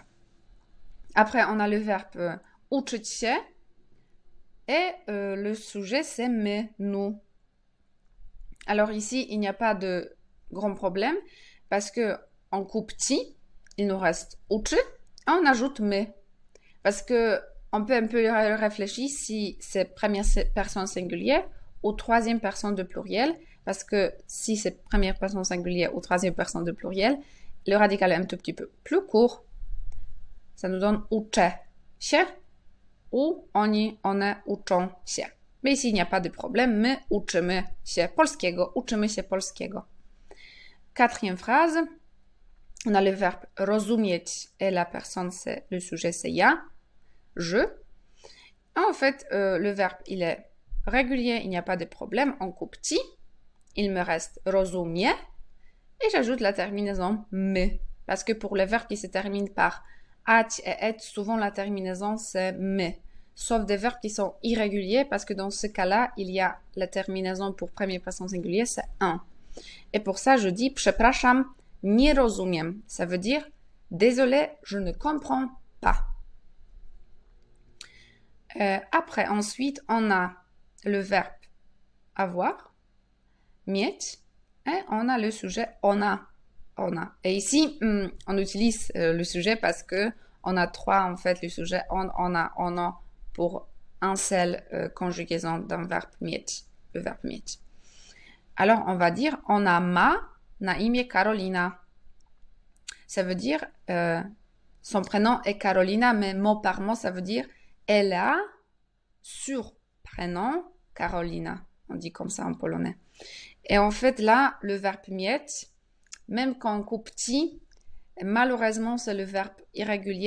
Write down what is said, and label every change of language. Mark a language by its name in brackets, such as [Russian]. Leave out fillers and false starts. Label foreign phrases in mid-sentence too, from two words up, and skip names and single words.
[French] Après, on a le verbe [Polish] uczyć się [French] et le sujet c'est my, nous. Alors ici, il n'y a pas de grand problème parce que on coupe ti, il nous reste uczy et on ajoute my. Parce que on peut un peu réfléchir si c'est première personne singulière ou troisième personne de pluriel, parce que si c'est première personne singulière ou troisième personne de pluriel, le radical est un tout petit peu plus court. Ça nous donne [Polish] uczę się ou oni, one uczą się. [French] Mais ici, il n'y a pas de problème, [Polish] my uczymy się polskiego, uczymy się polskiego. [French] Quatrième phrase, on a le verbe rozumieć et la personne, c'est le sujet, c'est ja, je. En fait, le verbe, il est régulier, il n'y a pas de problème, on coupe ti, il me reste rozumie, et j'ajoute la terminaison my, parce que pour les verbes qui se terminent par ać et et, souvent la terminaison c'est my, sauf des verbes qui sont irréguliers, parce que dans ce cas-là, il y a la terminaison pour première personne singulière, c'est un. Et pour ça, je dis [Polish] przepraszam, nie rozumiem, [French] ça veut dire désolé, je ne comprends pas. Après, ensuite, on a le verbe avoir, mieć, et on a le sujet ona. Et ici, on utilise le sujet parce que on a trois, en fait, le sujet ona pour un seul conjugaison d'un verbe mieć, le verbe mieć. Alors, on va dire [Polish] ona ma na imię Karolina. [French] Ça veut dire son prénom est Carolina, mais mot par mot, ça veut dire elle a sur prénom Carolina. On dit comme ça en polonais. Et en fait, là, le verbe mieć, même quand on coupe ti, Et malheureusement, c'est le verbe irrégulier.